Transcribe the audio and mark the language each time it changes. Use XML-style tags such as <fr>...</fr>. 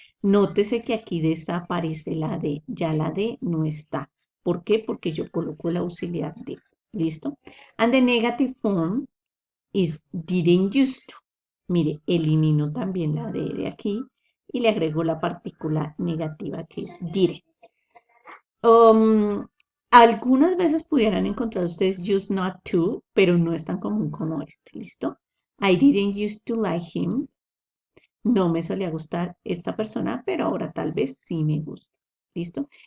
<es>Nótese que aquí desaparece la D, ya la D no está. ¿Por qué? Porque yo coloco el auxiliar de. ¿Listo?</es> <en>And the negative form is didn't used to.</en> <es>Mire, elimino también la D de aquí y le agrego la partícula negativa que es didn't. Algunas veces pudieran encontrar ustedes used not to, pero no es tan común como este, ¿listo?</es> <en>I didn't used to like him.</en> <es>No me solía gustar esta persona, pero ahora tal vez sí me gusta, ¿listo?</es>